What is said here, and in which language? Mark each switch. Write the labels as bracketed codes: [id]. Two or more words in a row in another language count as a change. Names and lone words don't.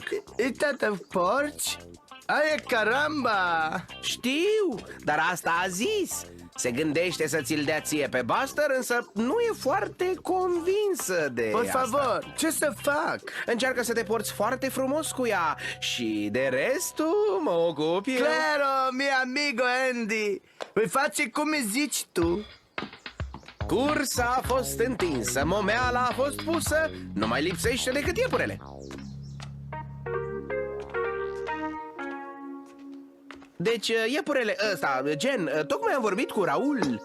[ro] E tată porci? [es] Aia caramba! [ro] Știu, dar asta a zis. Se gândește să ți-l dea ție pe Buster, însă nu e foarte convinsă de [es] Por [ro] asta. favor, ce să fac? Încearcă să te porți foarte frumos cu ea și de restul mă ocup eu. [es] Claro, mi amigo Andy. [ro] Voi face cum îmi zici tu. Cursa a fost întinsă, momeala a fost pusă, nu mai lipsește decât iepurele. Deci, iepurele ăsta, Jen, tocmai am vorbit cu Raul.